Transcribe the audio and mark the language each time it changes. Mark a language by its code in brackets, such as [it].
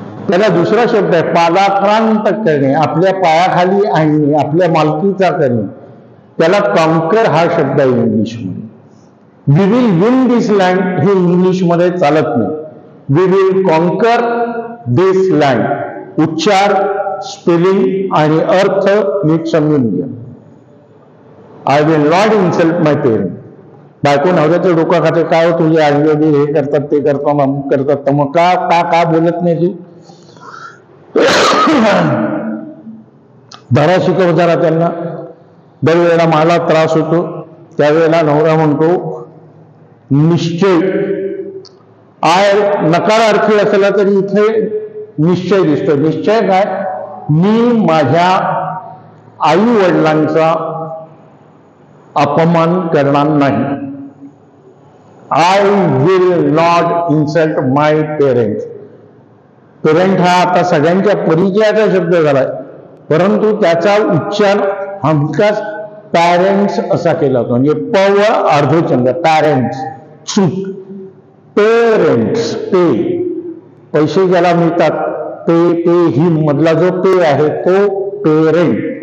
[mr] त्याला दुसरा शब्द आहे पादाक्रांत करणे, आपल्या पायाखाली आणणे, आपल्या मालकीचा करणे. त्याला कॉन्कर हा शब्द आहे इंग्लिशमध्ये. [en] we will win this land [mr] हे इंग्लिशमध्ये चालत नाही. [en] We will conquer this land. [mr] उच्चार, स्पेलिंग आणि अर्थ नीट समजून घ्या. [en] I will not insult my parent. [mr] बायको नवऱ्याचं डोकं खाते, काय तुझे आई वडील हे करतात ते करतात अमुक करतात, तर मग का बोलत नाही तू? धडा शिकव जरा त्यांना. दरवेळेला मला त्रास होतो त्यावेळेला नवरा म्हणतो निश्चय. आय नकारार्थी असला तरी इथे निश्चय दिसतो. निश्चय काय? मी माझ्या आई वडिलांचा अपमान करणार नाही. [en] I will not insult my parents. [mr] Parent हा आता सगळ्यांच्या परिचयाचा शब्द झालाय, परंतु त्याचा उच्चार हमखास पॅरेंट्स असा केला होता. म्हणजे प व अर्धचंद पॅरेंट्स. चूक. पेरेंट्स. पे पैसे ज्याला मिळतात पे ही मधला जो पे आहे तो पेरेंट.